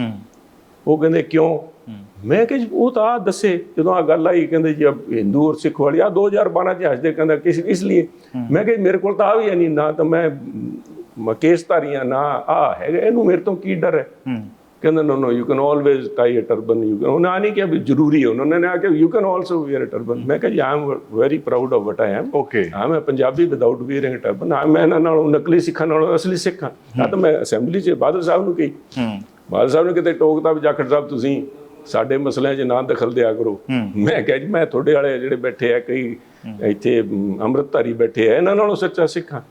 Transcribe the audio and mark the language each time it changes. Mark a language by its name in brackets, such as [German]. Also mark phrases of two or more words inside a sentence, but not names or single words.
[Punjabi] ਉਹ ਕਹਿੰਦੇ ਕਿਉਂ? ਮੈਂ ਕਿਹਾ ਜੀ ਉਹ ਤਾਂ ਆ ਦੱਸੇ। ਜਦੋਂ ਆ ਗੱਲ ਆਈ ਕਹਿੰਦੇ ਜੀ ਹਿੰਦੂ ਔਰ ਸਿੱਖ ਵਾਲੀ ਆ 2012 'ਚ ਹੱਸਦੇ, ਕਹਿੰਦਾ ਕਿਸ ਇਸ ਲਈ। ਮੈਂ ਕਿਹਾ ਮੇਰੇ ਕੋਲ ਤਾਂ ਆ ਵੀ ਹੈ ਨਹੀਂ, ਨਾ ਤਾਂ ਮੈਂ ਕੇਸਧਾਰੀਆਂ, ਨਾ ਆ ਹੈਗਾ, ਇਹਨੂੰ ਮੇਰੇ ਤੋਂ ਕੀ ਡਰ ਹੈ? [English] ਕਹਿੰਦਾ no you can always tie a turban, you can। [Punjabi] ਉਹਨਾਂ ਨੇ ਕਿਹਾ ਵੀ ਜ਼ਰੂਰੀ ਹੈ, ਉਹਨਾਂ ਨੇ ਆ ਕਿ [English] you can also wear a turban। [Punjabi] ਮੈਂ ਕਿਹਾ ਜੀ [English] I am very proud of what I am। okay, I'm a ਪੰਜਾਬੀ without wearing a turban। [Punjabi] ਮੈਂ ਇਹਨਾਂ ਨਾਲੋਂ ਨਕਲੀ ਸਿੱਖਾਂ ਨਾਲੋਂ ਅਸਲੀ ਸਿੱਖਾਂ। ਤਾਂ ਮੈਂ ਅਸੈਂਬਲੀ 'ਚ ਬਾਦਲ ਸਾਹਿਬ ਨੂੰ ਕਹੀ, ਬਾਦਲ ਸਾਹਿਬ ਨੇ ਕਿਤੇ ਟੋਕਤਾ ਵੀ ਜਾਖੜ ਸਾਹਿਬ ਤੁਸੀਂ ਸਾਡੇ ਮਸਲਿਆਂ 'ਚ ਨਾ ਦਖਲ ਦਿਆ ਕਰੋ। ਮੈਂ ਕਿਹਾ ਜੀ ਮੈਂ ਤੁਹਾਡੇ ਵਾਲੇ ਜਿਹੜੇ ਬੈਠੇ ਆ ਕਈ ਇੱਥੇ ਅੰਮ੍ਰਿਤਧਾਰੀ ਬੈਠੇ ਆ, ਇਹਨਾਂ ਨਾਲੋਂ ਸੱਚਾ ਸਿੱਖ ਹਾਂ।